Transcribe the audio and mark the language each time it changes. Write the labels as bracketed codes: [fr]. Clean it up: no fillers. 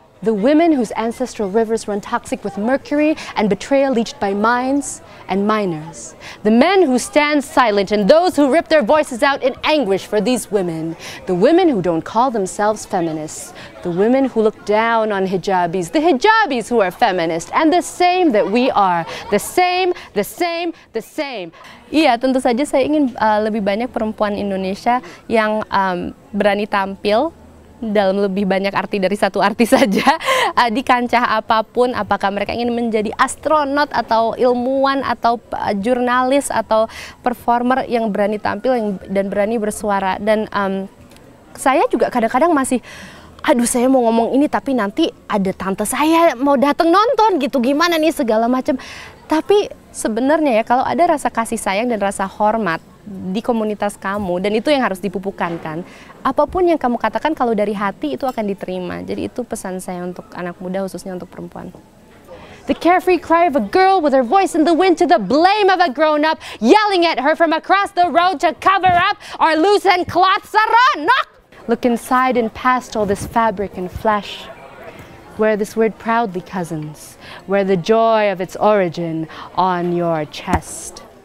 [en] The women whose ancestral rivers run toxic with mercury and betrayal leached by mines and miners. The men who stand silent and those who rip their voices out in anguish for these women. The women who don't call themselves feminists. The women who look down on hijabis. The hijabis who are feminist. And the same that we are. The same, the same, the same. [id] Iya, tentu saja saya ingin lebih banyak perempuan Indonesia yang berani tampil dalam lebih banyak arti dari satu arti saja, di kancah apapun, apakah mereka ingin menjadi astronot atau ilmuwan atau jurnalis atau performer yang berani tampil dan berani bersuara. Dan saya juga kadang-kadang masih, aduh saya mau ngomong ini tapi nanti ada tante saya mau datang nonton gitu, gimana nih segala macam. Tapi sebenarnya ya, kalau ada rasa kasih sayang dan rasa hormat di komunitas kamu, dan itu yang harus dipupukkan kan, apapun yang kamu katakan kalau dari hati itu akan diterima. Jadi itu pesan saya untuk anak muda, khususnya untuk perempuan. [en] The carefree cry of a girl with her voice in the wind to the blame of a grown-up yelling at her from across the road to cover up our loose and cloth saranok. Look inside and past all this fabric and flesh. Wear this word proudly, cousins. Wear the joy of its origin on your chest.